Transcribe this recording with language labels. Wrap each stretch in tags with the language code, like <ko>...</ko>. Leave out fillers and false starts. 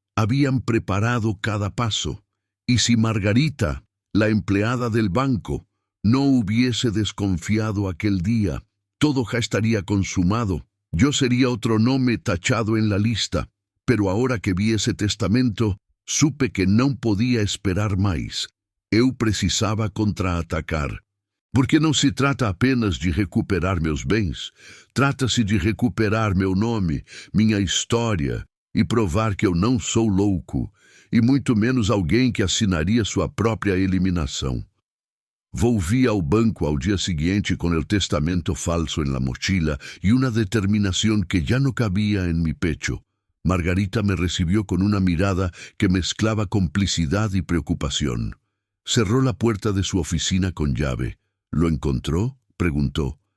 <es>Habían preparado cada paso. ¿Y si Margarita, la empleada del banco, no hubiese desconfiado aquel día? Todo ya estaría consumado. Yo sería otro nombre tachado en la lista, pero ahora que vi ese testamento, supe que no podía esperar más.</es> <pt>Eu precisava contraatacar. Porque não se trata apenas de recuperar meus bens, trata-se de recuperar meu nome, minha história, e provar que eu não sou louco, e muito menos alguém que assinaria sua própria eliminação.</pt> <es>Volví ao banco al día siguiente con el testamento falso en la mochila y una determinación que ya no cabía en mi pecho. Margarita me recibió con una mirada que mezclaba complicidad y preocupación. Cerró la puerta de su oficina con llave. ¿Lo encontró?, preguntó.</es>